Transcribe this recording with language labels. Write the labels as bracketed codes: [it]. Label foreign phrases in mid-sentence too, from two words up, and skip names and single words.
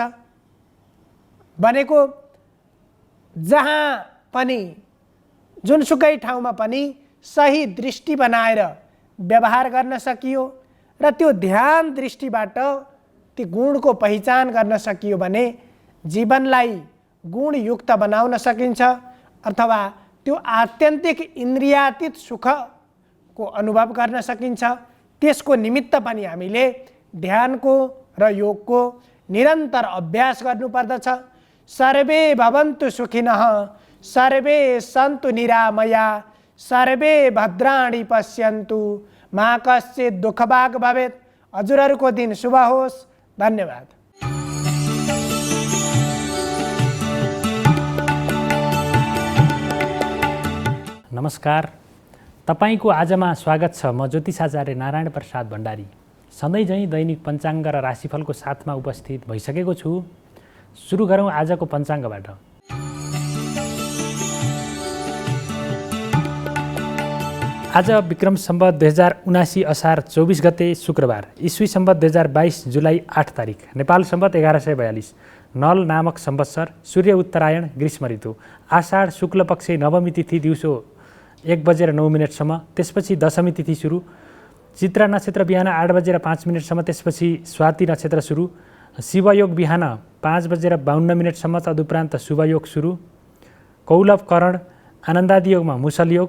[ne] भनेको जहाँ पनि जुनसुकै ठाउँमा पनि सही दृष्टि बनाएर व्यवहार गर्न सकियो र त्यो ध्यान दृष्टिबाट ती गुणको पहिचान गर्न सकियो भने जीवनलाई गुणयुक्त बनाउन सकिन्छ अथवा त्यो आत्यन्तिक इन्द्रियातीत सुखको अनुभव गर्न सकिन्छ। त्यसको निमित्त पनि हामीले ध्यानको र योगको निरन्तर अभ्यास गर्नुपर्दछ। [sa] सर्वे भवन्तु सुखिनः सर्वे सन्तु निरामया सर्वे भद्राणि पश्यन्तु मा कश्चित् दुःखभाग् भवेत्। [ne] हजुरहरूको दिन शुभ होस्। धन्यवाद। नमस्कार, तपाईको आजमा स्वागत छ। म ज्योतिषाचार्य नारायण प्रसाद भण्डारी सधैँ झैँ दैनिक पञ्चाङ्ग र राशिफलको साथमा उपस्थित भइसकेको छु। सुरु गरौँ आजको पञ्चाङ्गबाट। आज विक्रम सम्वत 2079 असार 24 गते शुक्रबार, ईस्वी सम्वत 2022 जुलाई 8 तारिक, नेपाल सम्वत 1142, नल नामक संवत्सर, सूर्य उत्तरायण, ग्रीष्म ऋतु, आषाढ शुक्ल पक्ष नवमी तिथि दिउँसो 1:09 त्यसपछि दशमी तिथि सुरु, चित्रा नक्षत्र बिहान 8:05 त्यसपछि स्वाति नक्षत्र सुरु, शिवयोग बिहान 5:52 तदुपरान्त शुभयोग सुरु, कौलभ करण आनन्दादि योगमा मुसल योग।